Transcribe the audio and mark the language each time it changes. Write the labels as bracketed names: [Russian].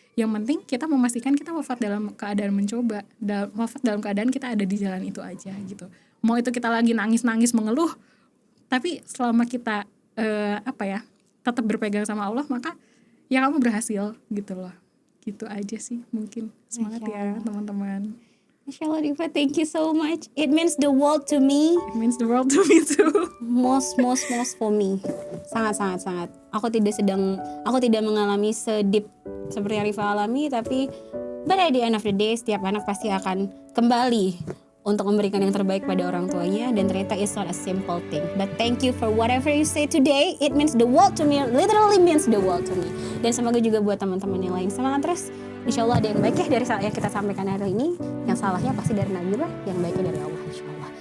[Indonesian] Yang penting kita memastikan kita wafat dalam keadaan mencoba, wafat dalam keadaan kita ada di jalan itu aja gitu. Mau itu kita lagi nangis-nangis mengeluh, tapi selama kita tetap berpegang sama Allah, maka ya kamu berhasil gitu loh. Gitu aja sih mungkin. Semangat ya teman-teman. [English] Masya Allah Diva, thank you so much. It means the world to me. It means the world to me too. Most for me. Sangat. [Indonesian] Aku tidak mengalami sedip seperti yang Rifa alami, tapi [English] but at the end of the day, [Indonesian] setiap anak pasti akan kembali untuk memberikan yang terbaik pada orang tuanya, dan ternyata [English] it's not a simple thing. But thank you for whatever you say today. It means the world to me. Literally means the world to me. [Indonesian] Dan semoga juga buat teman-teman yang lain semangat terus. Insya Allah ada yang baik ya dari yang kita sampaikan hari ini. Yang salahnya pasti dari Nabila, yang baiknya dari Allah insya Allah.